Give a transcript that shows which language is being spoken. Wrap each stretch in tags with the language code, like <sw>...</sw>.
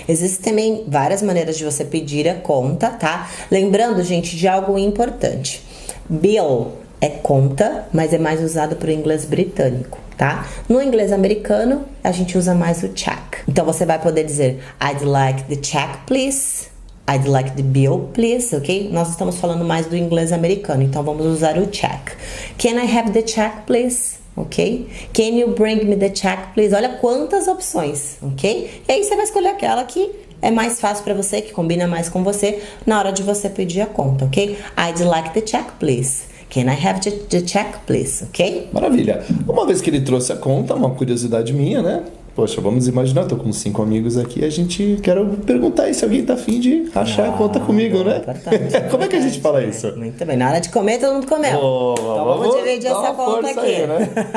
<pt>Existem também várias maneiras de você pedir a conta, tá? Lembrando, gente, de algo importante. Bill é conta, mas é mais usado para o inglês britânico, tá? No inglês americano, a gente usa mais o check. Então, você vai poder dizer</pt> <en>I'd like the check, please. I'd like the bill, please, ok?</en> <pt>Nós estamos falando mais do inglês americano, então vamos usar o check.</pt> <en>Can I have the check, please? Ok? Can you bring me the check, please?</en> <pt>Olha quantas opções, ok? E aí você vai escolher aquela que é mais fácil para você, que combina mais com você na hora de você pedir a conta, ok?</pt> <en>I'd like the check, please. Can I have the check, please?</en> <pt>Ok? Maravilha. Uma vez que ele trouxe a conta, uma curiosidade minha, né? Poxa, vamos imaginar, eu tô com 5 amigos aqui, a gente quer perguntar aí se alguém tá afim de rachar a conta comigo, né? Como é que a gente fala isso? Muito bem, na hora de comer, todo mundo comeu. Então vamos dividir essa conta aqui. Aí, né?</pt>